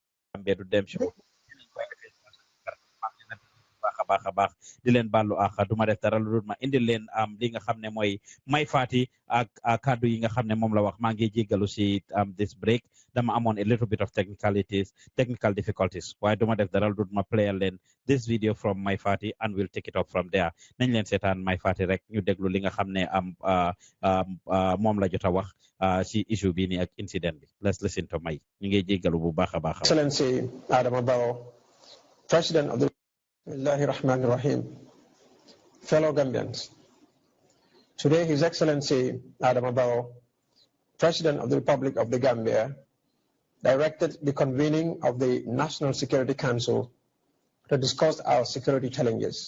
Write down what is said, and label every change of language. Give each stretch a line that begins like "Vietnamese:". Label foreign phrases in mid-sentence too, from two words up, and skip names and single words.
Wolof: Gambia du dem show baax di leen ballu ak duma def dara lu dul ma indi leen li nga xam ne mooy may faati ak kaddu yi nga xam ne moom la wax maa ngi jéggalu si
English: this break
Wolof: dama amoon
English: a little bit of technical difficulties
Wolof: waaye duma def dara lu dul ma playal leen
English: this video from my faati and we'll take it up from there
Wolof: nañ leen seetaan may faati rek ñu déglu li nga xam ne moom la jot a wax si issue bi ni ak incident bi
English: let's listen to
Wolof: may ñu ngi jéggalu bu baax a baax.
English: Excellency Adama Barrow, President of the
Arabic: بسم الله الرحمن الرحيم.
English: Fellow Gambians, today His Excellency Adama Barrow, President of the Republic of the Gambia, directed the convening of the National Security Council to discuss our security challenges.